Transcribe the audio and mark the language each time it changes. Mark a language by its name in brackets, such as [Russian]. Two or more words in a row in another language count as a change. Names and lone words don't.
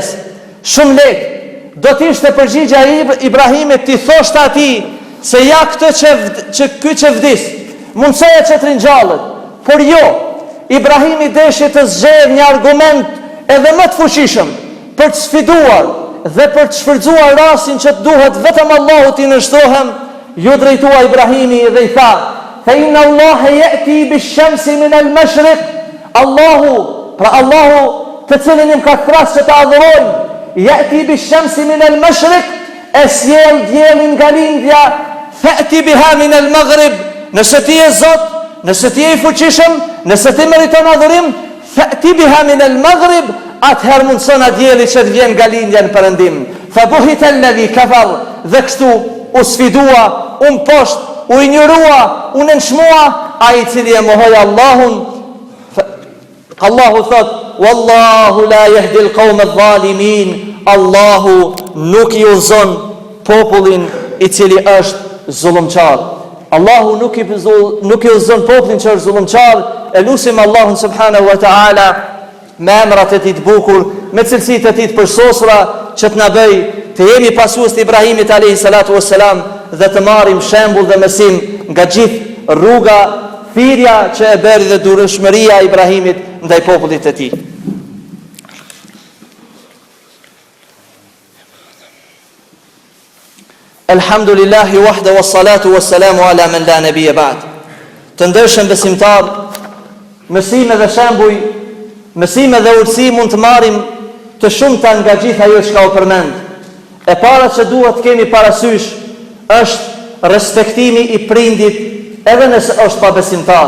[Albanian] Shumë lehtë do të ishte përgjigja e Ibrahimit ti thoshte atij se ja këtë ky që vdis, mundsoja që të ringjallet. Por jo, Ibrahimi deshi të zgjedhë një argument edhe më të fuqishëm për të sfiduar dhe për të shfrytzuar rastin që të duhet vetëm Allahut i nështrohem. Ju drejtua Ibrahimi dhe i tha: [Arabic] "فإن الله يأتي بالشمس من المشرق", [Albanian] Allahu, pra Allahu të cilin im ka thras që të adhurojmë, [Arabic] يأتي بالشمس من المشرق, [Albanian] e sjell diellin nga lindja, [Arabic] فأت بها من المغرب, [Albanian] nëse ti je Zot, nëse ti je i fuqishëm, nëse ti meriton adhurim, [Arabic] فأت بها من المغرب, [Albanian] atëherë mundson dielli që të vjen nga lindja në perëndim. [Arabic] فبهت الذي كفر, [Albanian] dhe kështu u sfidua, u mposht, u injorua, u nënshmua ai i cili e mohoi Allahun. Allahu thot: [Arabic] "والله لا يهدي القوم الظالمين", [Albanian] Allahu nuk i udhëzon popullin i cili është zullumçar. Allahu nuk i udhëzon popullin që është zullumçar. E lutim Allahun [Arabic] سبحانه وتعالى [Albanian] me emrat e tij të bukur, me cilësitë e tij të përsosura, që të na bëj të jemi pasues të Ibrahimit [Arabic] عليه الصلاة والسلام [Albanian] dhe të marrim shembull dhe mësim nga gjithë rruga, thirrja që e bëri dhe durëshmëria e Ibrahimit ndaj popullit të tij. [Arabic] الحمد لله وحده والصلاة والسلام على من لا نبي بعد. [Albanian] Të ndershëm besimtar, mësime dhe shembuj, mësime dhe urtësi mund të marrim të shumta nga gjithë ajo që ka u përmend. E para që duhet të kemi parasysh është respektimi i prindit, edhe nëse është pa besimtar.